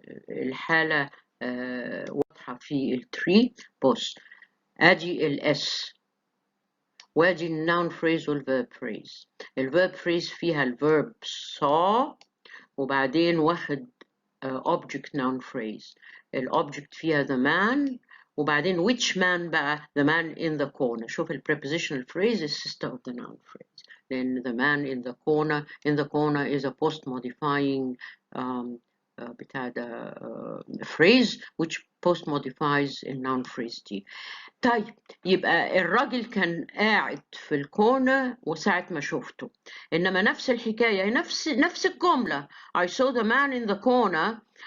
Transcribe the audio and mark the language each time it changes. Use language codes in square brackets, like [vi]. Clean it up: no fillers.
[ar] الحالة واضحة في التري. بص ادي الاس وادي النون phrase والverb phrase. الverb phrase فيها الverb saw وبعدين واخد object noun phrase. [en] الobject [ar] فيها [en] the man [ar] وبعدين [en] which man [ar] بقى؟ [en] the man in the corner. [ar] شوف [en] ال prepositional phrase is sister of the noun phrase. Then the man in the corner is a post modifying [ar] بتاع ده [en] phrase which post modifies a noun phrase دي. [ar] طيب يبقى الراجل كان قاعد في الكورنر وساعة ما شفته. إنما نفس الحكاية نفس الجملة. [en] I saw the man in the corner.